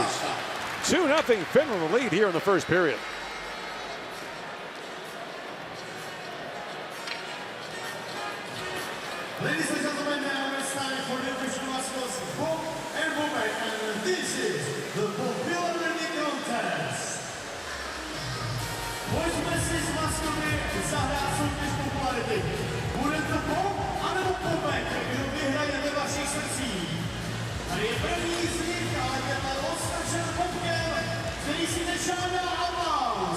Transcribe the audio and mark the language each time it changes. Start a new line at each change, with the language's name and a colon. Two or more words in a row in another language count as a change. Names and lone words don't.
English: 2-0 Finland the lead here in the first period. Ladies and gentlemen, now it's time for the official mascots Bob and Bobek, and this is the popularity contest.
Czech: Pojďme si s maskoty zahrát soutěž popularity. Bude to Bob anebo Bobek, kdo vyhraje ve vašich srdcích. Tady je první z nich, ale tenhle označen Bobkem, který si nežádá aplaus.